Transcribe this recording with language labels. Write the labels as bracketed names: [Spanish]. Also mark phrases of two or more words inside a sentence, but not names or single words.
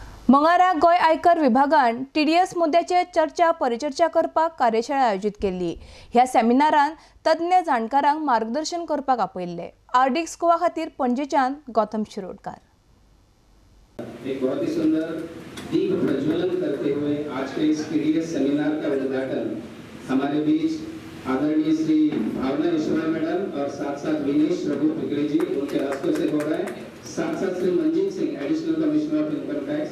[Konkani] मंगळारा गोय आयकर विभागान TDS मुद्द्याचेर चर्चा परिचर्चा करपाक कार्यशाळा आयोजित केल्ली। ह्या सेमिनारान तज्ञ जाणकारांक मार्गदर्शन करपाक आपयल्ले। आर्डिक्स गोवा खातीर पणजेच्यान गौतम शिरोडकार। [Hindi] एक बहुत ही सुंदर दीप प्रज्वलन करते हुए आज के इस TDS सेमिनार का उद्घाटन हमारे बीच आदरणीय श्री भावना ईश्वर मैडम और साथ साथ विनेश रघु पिकड़ी जी उनके हस्तों से हो रहा है। साथ साथ श्री मंजीत सिंह [English] additional commissioner of income tax.